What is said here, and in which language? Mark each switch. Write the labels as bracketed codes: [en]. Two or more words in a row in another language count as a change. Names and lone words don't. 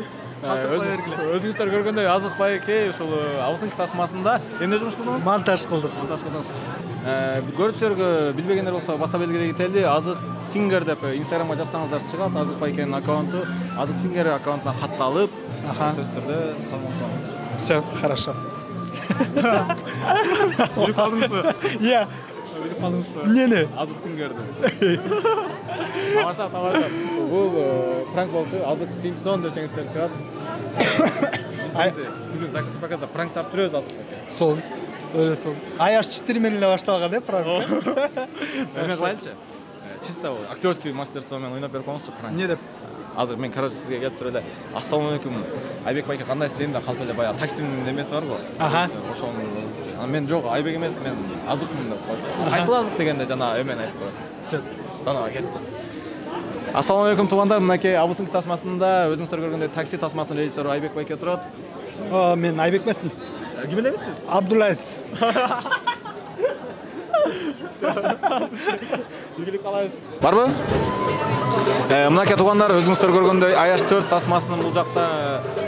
[ky] Өзүңүздөр көргөндөй Азык байке ушул Абысыңкы тасмасында эмне жумуш кылдыңыз? Монтаж кылдык. Көрүүчүлөргө билбегендер болсо баса белгилей кетели. Азык Сингер деп Инстаграмга жазсаңыздар чыгат. Азык байкенин аккаунту. Азык Сингер аккаунтуна катталып, сөз түрдө салмашабыз. [ru] Все, хорошо. [ky] Билип калдыңызбы? Иә. Билип калдыңызбы? Эмнени? Азык Сингерди. Тамаша. Бул пранк болчу. Азык Симпсон десеңиздер чыгат. Бүгүн [ru] закрытый показда [ky] пранк тартып жүрөбүз Азык байке. Сон. Өлө сон. Аяш 4 менен эле башталган да пранк. Эме кылайлычы? [ru] Чисто актерский мастерство [ky] менен ойноп берип коюңузчу пранк. Эмне деп? Азыр мен короче сизге келип туруп эле [ar] السلام عليكم [ky] Айбек байке кандайсыз дейм да калп эле баягы таксинин немеси барго. Ошону мен жок Айбек эмес, мен Азыкмын деп коесуз. Кайсыл Азык дегенде жана эмен айтып коесуз. Все. Заново кетти. [ar] السلام عليكم [ky] туугандар, мынакей Абусынки тасмасында өзүңүздөр көргөндөй такси тасмасынын режиссеру Айбек байке отурат. Мен Айбек эмесмин. Ким эле эмессиз? Абдулайз. Ийгилик каалайбыз. Барбы? Мынакей туугандар, өзүңүздөр көргөндөй Аяш 4 тасмасынын бул жакта